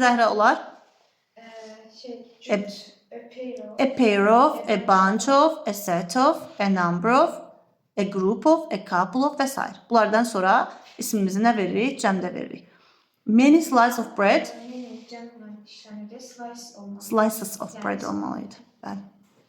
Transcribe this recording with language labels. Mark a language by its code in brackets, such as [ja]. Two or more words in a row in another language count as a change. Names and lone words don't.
[az] Hansılar idi Zəhra onlar? [en] A pair of. A pair of, a bunch of, a set of, a number of, a group of, a couple of və s. [az] Bunlardan sonra ismimizi nə veririk? Cəmdə veririk. [en] Many slices of bread, [az] Many cəmlə işlənir. Slice olmalı. [en] slices of [az] Yəni, bread olmalıydı. Bəli.